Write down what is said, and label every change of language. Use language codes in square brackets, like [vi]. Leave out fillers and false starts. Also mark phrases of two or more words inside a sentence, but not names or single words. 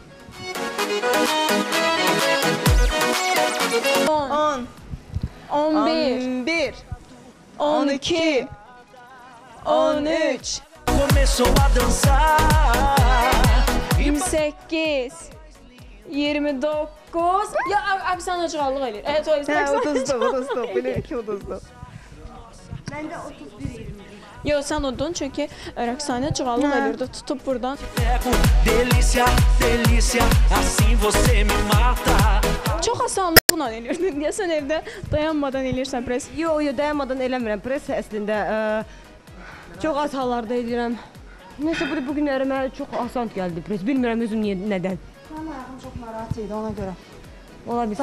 [az] 10, 11, 12, 13, [pt] Começou a dançar [az] 28, 29. Ya abi sən acıqallıq eləyir. Evet, o uduzdu, bilir ki, uduzdu. Məndə 31-20. Yox, sən udun, çünki Rəqsanə cığallıq eləyirdi, tutub buradan. [pt] Delícia, delícia, assim você me mata. [az] Çox asanlıqla eləyirdin. Deyəsən evdə dayanmadan eləyirsən pres. Yox, dayanmadan eləmirəm. Pres əslində çox az hallarda edirəm. Nəsə bu günlərimə çox asan gəldi pres. Bilmirəm özüm nədən. Mənim ayağım çox narahat idi, ona görə. Ola bilsin.